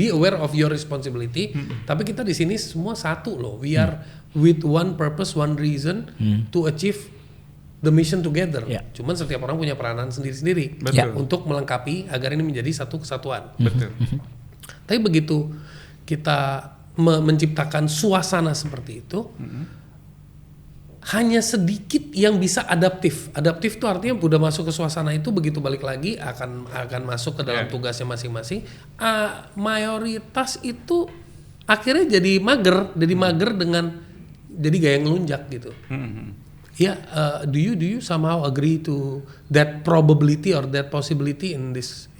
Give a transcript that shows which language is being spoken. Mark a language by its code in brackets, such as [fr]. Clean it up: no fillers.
[en] Be aware of your responsibility. [id] Tapi kita di sini semua satu loh. [en] We are with one purpose, one reason to achieve the mission together. Yeah. [id] Cuman setiap orang punya peranan sendiri-sendiri untuk melengkapi agar ini menjadi satu kesatuan. Betul. Tapi begitu kita menciptakan suasana seperti itu, hanya sedikit yang bisa adaptif. Adaptif itu artinya udah masuk ke suasana itu, begitu balik lagi akan masuk ke dalam tugasnya masing-masing. Mayoritas itu akhirnya jadi mager dengan jadi gaya ngelunjak gitu. [en] Ya, do you somehow agree to that probability or that possibility in this?